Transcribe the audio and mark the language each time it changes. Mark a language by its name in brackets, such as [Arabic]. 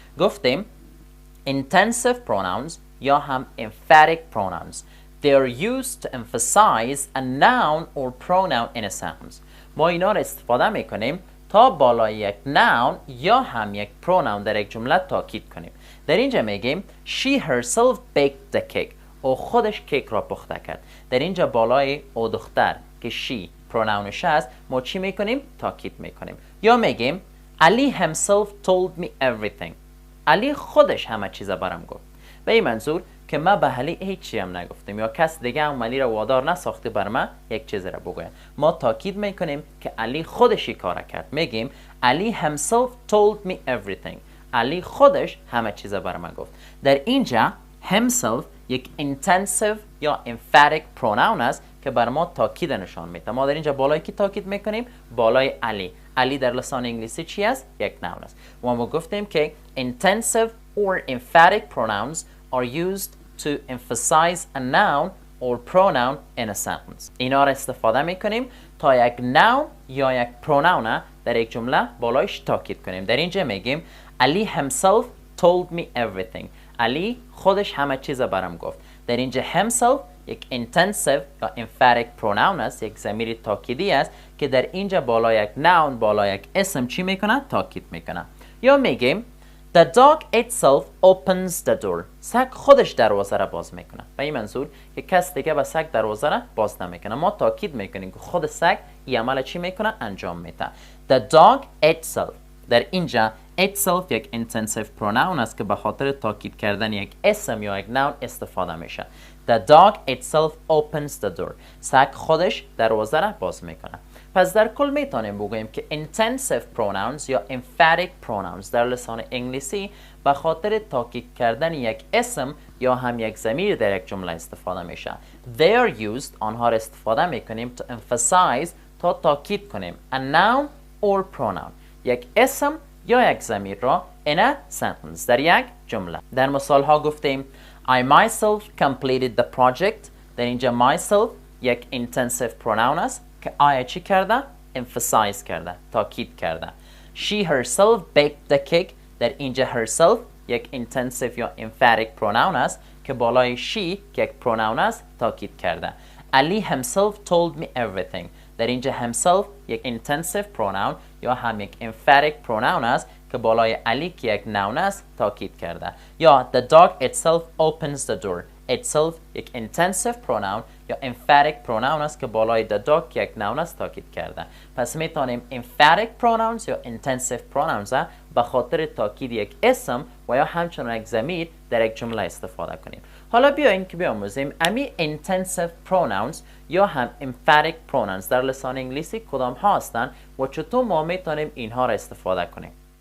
[Persian] گفتیم [English] intensive pronouns [Persian] یا هم [English] emphatic pronouns they are used to emphasize a noun or pronoun in a sentence. [Persian] ما اینا را استفاده میکنیم تا بالای یک noun یا هم یک pronoun در یک جمله تاکید کنیم. در اینجا میگیم [English] she herself baked the cake. [Persian] او خودش کیک را پخته کرد. در اینجا بالای او دختر که she پروناونش است ما چی میکنیم؟ تاکید میکنیم. یا میگیم [English] Ali himself told me everything. [Persian] علی خودش همه چیزا برام گفت. به این منظور که ما به علی هیچی هم نگفتیم یا کس دیگه هم علی را وادار نساخته بر ما یک چیز را بگوید. ما تاکید میکنیم که علی خودشی کار کرد. میگیم [English] Ali himself told me everything. [Persian] علی خودش همه چیزا بر ما گفت. در اینجا himself یک intensive یا emphatic pronoun است که بر ما تاکید نشان میده. ما در اینجا بالای کی تاکید میکنیم؟ بالای علی. علی در لسان انگلیسی چی است؟ یک noun است. و ما گفتیم که [English] intensive or emphatic pronouns are used to emphasize a noun or pronoun in a sentence. [Persian] اینا را استفاده میکنیم تا یک noun یا یک pronoun در یک جمله بالایش تاکید کنیم. در اینجا میگیم [English] Ali himself told me everything. [Persian] علی خودش همه چیز برام گفت. در اینجا himself یک intensive یا emphatic pronoun است، یک ضمیر تاکیدی است که در اینجا بالای یک noun بالای یک اسم چی میکنه؟ تاکید میکنه. یا میگیم [English] the dog itself opens the door. [Persian] سگ خودش دروازه را باز میکنه. به این منظور که کس دیگه به سگ دروازه را باز نمیکنه. ما تاکید میکنیم که خود سگ این عمل چی میکنه؟ انجام میده. [English] the dog itself. [Persian] در اینجا itself یک intensive pronoun است که به خاطر تاکید کردن یک اسم یا یک noun استفاده میشه. [English] The dog itself opens the door. [Persian] سگ خودش دروازه را باز میکنه. پس در کل میتونیم بگوییم که intensive pronouns یا emphatic pronouns در لسان انگلیسی به خاطر تاکید کردن یک اسم یا هم یک ضمیر در یک جمله استفاده میشه. [English] They are used. [Persian] آنها را استفاده میکنیم [English] to emphasize [Persian] تا تاکید کنیم [English] a noun or pronoun. [Persian] یک اسم یا یک ضمیر را [English] in a sentence [Persian] در یک جمله. در مثال ها گفتیم [English] I myself completed the project. [Persian] در اینجا myself یک intensive pronoun است که I چی کرده؟ emphasize کرده، تاکید کرده. [English] She herself baked the cake. [Persian] در اینجا herself یک intensive یا emphatic pronoun است که بالای she که یک pronoun است تاکید کرده. [English] Ali himself told me everything. [Persian] در اینجا himself یک intensive pronoun یا هم یک emphatic pronoun است که بالای علی که یک noun است تاکید کرده. [English] یا the dog itself opens the door. [Persian] itself یک intensive pronoun یا emphatic pronoun است که بالای the dog که یک noun است تاکید کرده. پس میتونیم emphatic pronouns یا intensive pronouns به خاطر تاکید یک اسم و یا همچنان یک ضمیر در یک جمله استفاده کنیم. حالا بیاین که بیاموزیم امی intensive pronouns یا هم emphatic pronouns در لسان انگلیسی کدام ها هستند و چطور ما میتونیم اینها را استفاده کنیم.